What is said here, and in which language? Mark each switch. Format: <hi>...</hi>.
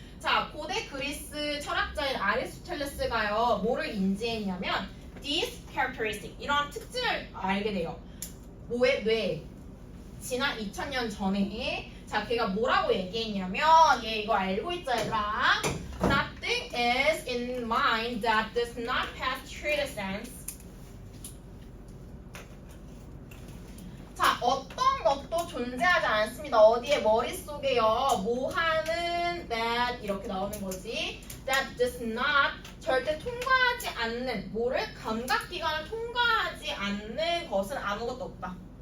<ko>자, 고대 그리스 철학자인 아리스토텔레스가요 뭐를 인지했냐면</ko> <en>these characteristic</en> <ko>이런 특징을 알게 돼요. 뭐의 뇌 지난 2000년 전에 자 걔가 뭐라고 얘기했냐면 얘 이거 알고 있자 얘들아.</ko> <en>Nothing is in mind that does not pass through the sense.</en> <ko>자 어떤 것도 존재하지 않습니다. 어디에 머릿속에요. 뭐 하는 that 이렇게 나오는 거지.</ko> <en>That does not</en> <ko>절대 통과하지 않는 뭐를 감각기관을 통과하지 않는 것은 아무것도 없다.</ko>